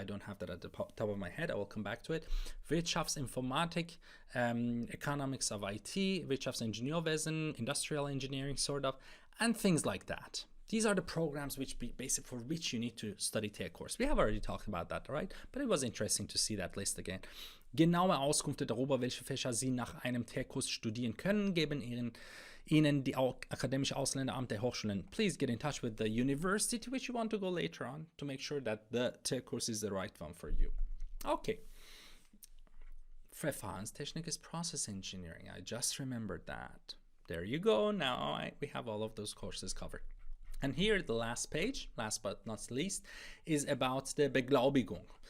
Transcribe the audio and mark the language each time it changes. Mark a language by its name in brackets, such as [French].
[English] I don't have that at the top of my head. I will come back to it. Wirtschaftsinformatik, Economics of IT, Wirtschaftsingenieurwesen, Industrial Engineering, sort of, and things like that. These are the programs which be basic for which you need to study T-Kurs. We have already talked about that, right? But it was interesting to see that list again. [German] Genaue Auskünfte darüber, welche Fächer Sie nach einem T-Kurs studieren können, geben Ihnen die Akademische Ausländeramt der Hochschulen. [English] Please get in touch with the university to which you want to go later on to make sure that the T-Kurs is the right one for you. Okay. Verfahrenstechnik is process engineering. I just remembered that. There you go. Now we have all of those courses covered. And here, the last page, last but not least, is about the Beglaubigung.